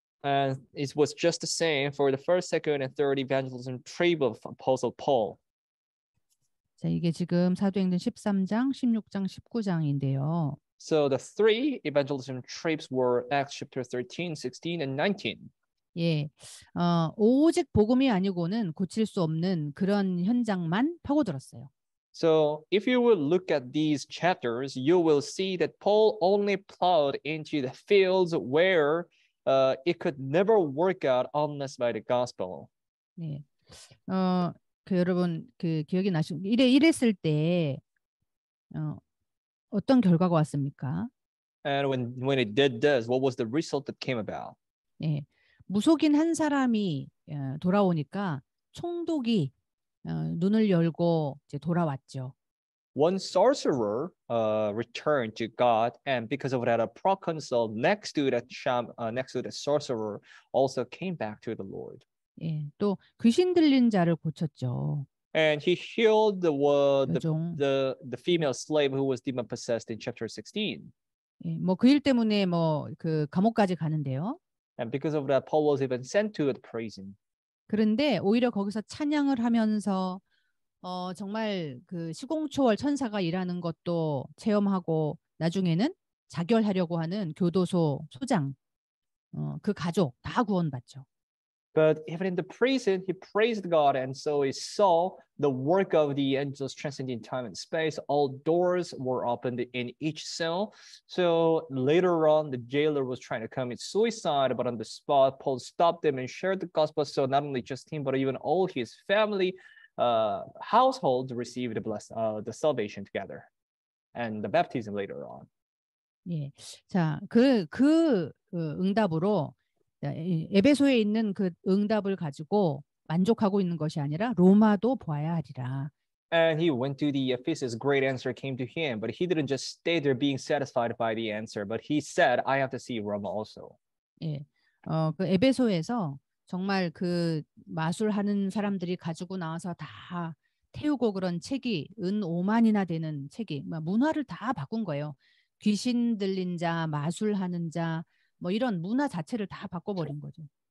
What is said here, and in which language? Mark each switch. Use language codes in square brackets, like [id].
[en] And it was just the same for the first, second, and third evangelism trip of Apostle Paul. [ko] 자, 이게 지금 사도행전 13장, 16장, 19장인데요. [en] So the three evangelism trips were Acts chapter 13, 16, and 19. [ko] 예, 오직 복음이 아니고는 고칠 수 없는 그런 현장만 파고들었어요. [en] So if you will look at these chapters, you will see that Paul only plowed into the fields where it could never work out unless by the gospel. [ko] 네, 여러분 기억이 이랬을 때 어떤 결과가 왔습니까? [en] And when it did this, what was the result that came about? [ko] 예, 무속인 한 사람이 돌아오니까 총독이 눈을 열고 이제 돌아왔죠. [en] One sorcerer returned to God, and because of that, a proconsul next to that sorcerer also came back to the Lord. [ko] 예, 또 귀신 들린 자를 고쳤죠. [en] And he healed [ko] 여종. [en] the female slave who was demon possessed in chapter 16. [ko] 예, 뭐 그 일 때문에 그 감옥까지 가는데요. [en] And because of that, Paul was even sent to the prison. [ko] 그런데 오히려 거기서 찬양을 하면서 정말 그 시공초월 천사가 일하는 것도 체험하고 나중에는 자결하려고 하는 교도소 소장, 그 가족 다 구원받죠. [en] But even in the prison, he praised God, and so he saw the work of the angels transcending time and space. All doors were opened in each cell. So later on, the jailer was trying to commit suicide, but on the spot, Paul stopped him and shared the gospel. So not only just him, but even all his family household received the salvation together, and the baptism later on. [ko] 예, 자, 응답으로 에베소에 있는 그 응답을 가지고 만족하고 있는 것이 아니라 로마도 보아야 하리라. [en] And he went to the Ephesus. Great answer came to him, but he didn't just stay there being satisfied by the answer, but he said, I have to see Rome also. [ko] 예, 그 에베소에서 정말 그 마술하는 사람들이 가지고 나와서 다 태우고 그런 책이 5만이나 되는 책이 문화를 다 바꾼 거예요. 귀신 들린 자, 마술하는 자, 뭐 이런 문화 자체를 다 바꿔버린 거죠.